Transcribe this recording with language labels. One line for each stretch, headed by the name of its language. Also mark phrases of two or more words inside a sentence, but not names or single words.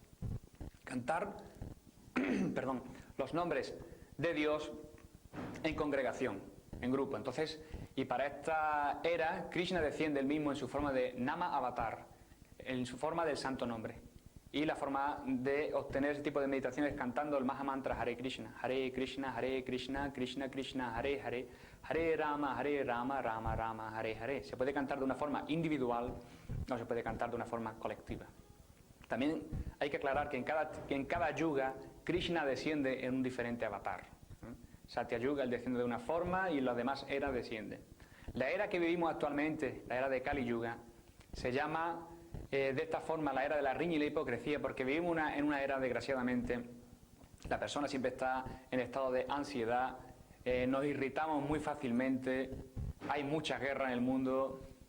Spanish: Cantar los nombres de Dios en congregación, en grupo. Entonces, y para esta era, Krishna desciende él mismo en su forma de Nama Avatar, en su forma del santo nombre. Y la forma de obtener ese tipo de meditación es cantando el Mahamantra Hare Krishna, Krishna Krishna, Hare Hare, Hare Rama, Rama Rama, Hare Hare. Se puede cantar de una forma individual, no se puede cantar de una forma colectiva. También hay que aclarar que en cada yuga Krishna desciende en un diferente avatar. Satya Yuga él desciende de una forma y las demás eras descienden. La era que vivimos actualmente, la era de Kali Yuga, se llama de esta forma la era de la riña y la hipocresía, porque vivimos en una era, desgraciadamente, la persona siempre está en estado de ansiedad, nos irritamos muy fácilmente, hay muchas guerras en el mundo.